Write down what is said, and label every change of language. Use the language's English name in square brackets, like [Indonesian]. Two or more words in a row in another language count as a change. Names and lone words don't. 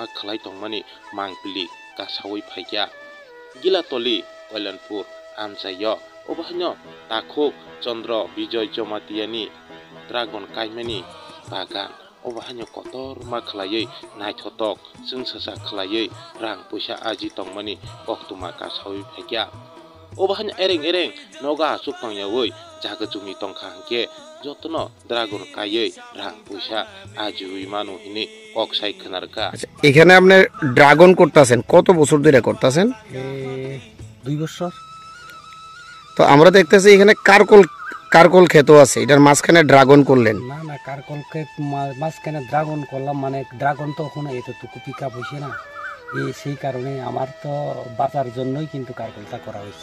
[Kok Borok] khlai tongmani mangpili kasawi phaikya gilatoli Kalyanpur amchayo obahanyo takhok Chandra Bijoy Jomatiyani dragon kaimani bagan obahanyo kotorma khlaiui naithotok chungsasa khlaiui rang puisa aji tongmani koktuma kasawi phaikya obahanyo ereng noga chupangyaui jagachungni tongkha hangke jotono dragon kayei rang puisa ajiui manu hini koksai khonarka। [Bangla] এখানে আপনি ড্রাগন করতেছেন কত বছর ধরে করতেছেন? 2 বছর। তো আমরা দেখতেছি এখানে কারকল ক্ষেত আছে, এটার মাঝখানে ড্রাগন করলেন। না কারকল ক্ষেত মাঝখানে ড্রাগন করলাম, মানে ড্রাগন তো ওখানে এতটুকু পিক আপ হয়েছে না, সেই কারণে আমার তো বাঁচার জন্যই কিন্তু কারকলটা করা হয়েছে।